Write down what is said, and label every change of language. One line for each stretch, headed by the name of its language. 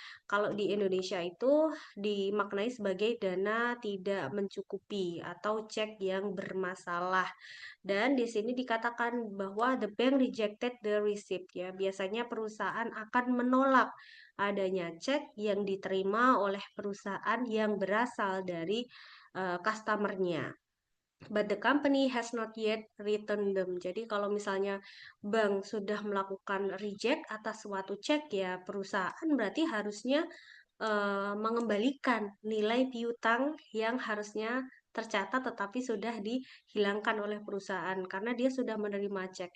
Indonesian: Kalau di Indonesia itu dimaknai sebagai dana tidak mencukupi atau cek yang bermasalah. Dan di sini dikatakan bahwa
English: the bank rejected the receipt
Indonesian: ya. Biasanya perusahaan akan menolak adanya cek yang diterima oleh perusahaan yang berasal dari customer-nya.
English: But the company has not yet returned them.
Indonesian: Jadi kalau misalnya bank sudah melakukan reject atas suatu cek ya perusahaan berarti harusnya mengembalikan nilai piutang yang harusnya tercatat tetapi sudah dihilangkan oleh perusahaan karena dia sudah menerima cek.